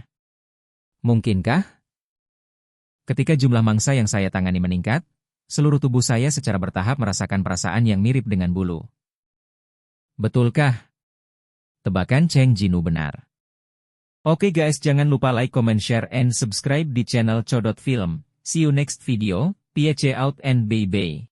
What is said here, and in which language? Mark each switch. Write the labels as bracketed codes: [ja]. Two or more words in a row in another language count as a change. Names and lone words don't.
[id] Mungkinkah? Ketika jumlah mangsa yang saya tangani meningkat, seluruh tubuh saya secara bertahap merasakan perasaan yang mirip dengan bulu. Betulkah? Tebakan Cheng Jinwoo benar. Oke guys, jangan lupa [en] like, comment, share, and subscribe [id] di channel Codot Film. [en] See you next video, peace out and bye-bye.